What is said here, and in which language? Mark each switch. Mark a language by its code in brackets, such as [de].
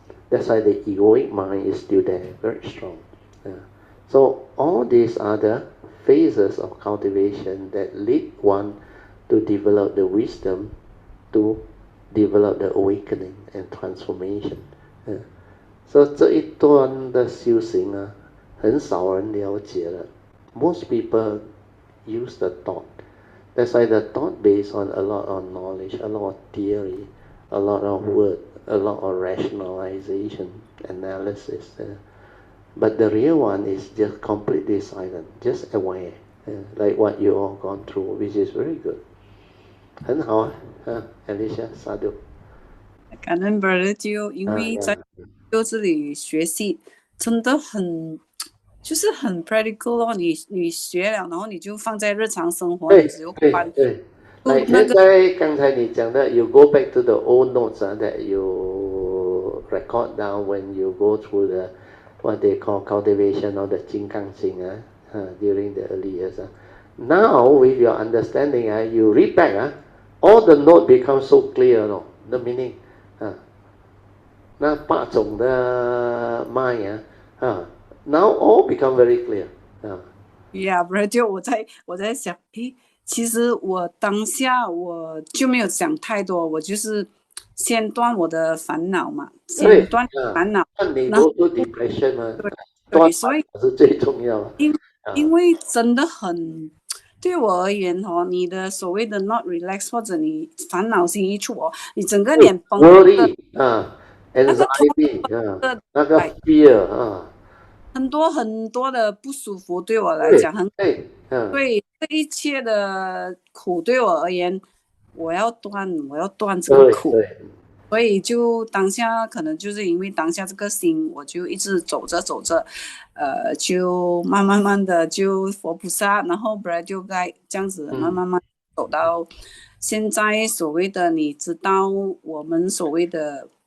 [en] That's why the egoic mind is still there, very strong. So all these are the phases of cultivation that lead one to develop the wisdom to develop the awakening and transformation. [zh] So 这一段的修行啊，很少人了解了。 [en] Most people use the thought. That's why the thought based on a lot of knowledge, a lot of theory, a lot of word, a lot of rationalization, analysis. But the real one is just completely silent, just aware, like what you all gone through, which is very good. [zh] 很好啊，Alicia， sadhu。感恩 brother 就因为在就这里学习真的很就是很 practical 咯，你学了，然后你就放在日常生活，你只有关对。现在刚才你讲的 [en] ，you go back to the old notes that you record down when you go through the what they call cultivation of the 金刚心during the early years. Now with your understanding, you read back, all the note becomes so clear, no, the meaning. [zh] 那8种的 [en] mind now all become very clear. [zh] Yeah, brother， 我在想，其实我当下我就没有想太多，我就是先断我的烦恼嘛，先断烦恼，然后 depression 嘛，对，所以是最重要的。因为真的很，对我而言你的所谓的 [en] not relax [zh] 或者你烦恼心一出你整个脸崩 [en] ，worry anxiety [zh] 那个 [en] fear [zh] 很多的不舒服，对我来讲很对这一切的苦对我而言，我要断这个苦，所以就当下可能就是因为当下这个心，我就一直走着，就慢慢的就佛菩萨，然后不然就该这样子慢慢走到现在所谓的你知道我们所谓的。